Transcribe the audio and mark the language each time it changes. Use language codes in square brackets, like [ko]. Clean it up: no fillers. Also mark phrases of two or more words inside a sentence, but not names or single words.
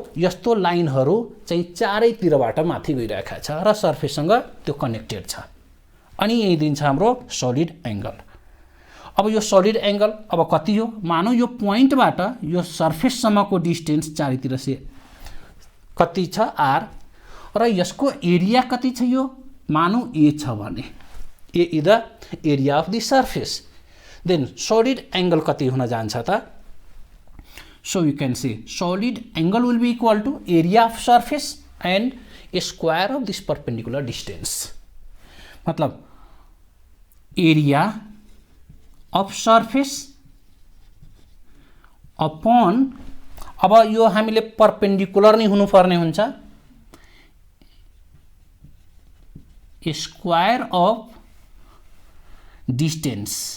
[ne] यस्तो लाइनहरू चाहिँ चारैतिरबाट माथि गइरहेका छ र सर्फेससँग त्यो कनेक्टेड छ, अनि यही दिन्छ हाम्रो [en] solid angle. [ne] अब यो [en] solid angle [ne] अब कति हो? मानौँ यो पोइन्टबाट यो सर्फेससम्मको डिस्टेन्स चारैतिर से कति छ? r, र यसको एरिया कति छ? यो मानौँ a छ भने a [en] is the area of the surface. then solid angle [ne] कति हुन जान्छ त? [en] so you can say solid angle will be equal to area of surface and square of this perpendicular distance. [ne] मतलब [en] area of surface upon, [ne] अब यो हामीले परपेंडिकुलर नै हुनुपर्ने हुन्छ, [en] square of distance.